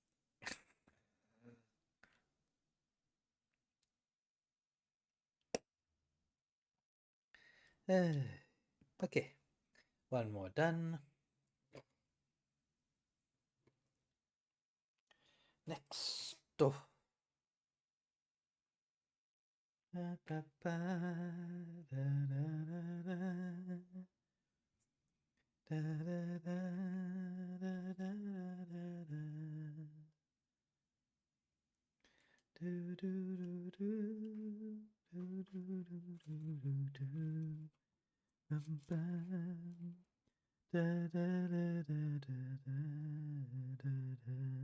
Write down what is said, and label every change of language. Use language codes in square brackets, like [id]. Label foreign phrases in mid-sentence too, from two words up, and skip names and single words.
[en] Okay, one more done. Next. Oh. Da, da, da, da, da, da, da, da, da, da, da. Do, do, do, do, do, do, do, do, do. Bum, bum. Da, da, da, da, da, da, da.